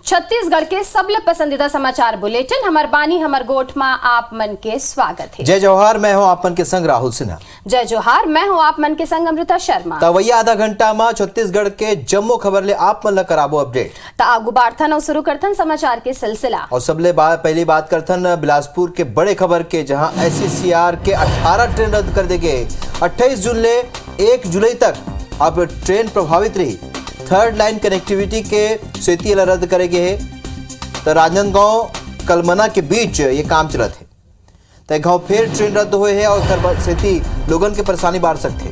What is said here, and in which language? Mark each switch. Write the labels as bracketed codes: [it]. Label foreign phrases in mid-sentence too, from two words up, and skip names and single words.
[hne] छत्तीसगढ़ के सबले पसंदीदा समाचार बुलेटिन हमर बानी हमर गोठ में आप मन के स्वागत है। जय जोहार, मैं हूं आप मन के संग राहुल सिन्हा। जय जोहार, मैं हूं आप मन के संग अमृता शर्मा। तवैया आधा घंटा में छत्तीसगढ़ के जम्मो खबर ले आप मन ला कराबो अपडेट। ता आगू बाढ़थन और शुरू करथन समाचार के सिलसिला। और सबले पहली बात करथन बिलासपुर के बड़े खबर के, जहां SCCR के 18 ट्रेन रद्द कर दे गए। 28 जून ले 1 जुलाई तक अब ट्रेन प्रभावित रही। थर्ड लाइन कनेक्टिविटी के सेती ला रद्द करे गए है। तो राजनांदगांव कलमना के बीच ये काम चलत है। तो गाँव फिर ट्रेन रद्द हुए है और सेती लोगन के परेशानी बाढ़ सकते।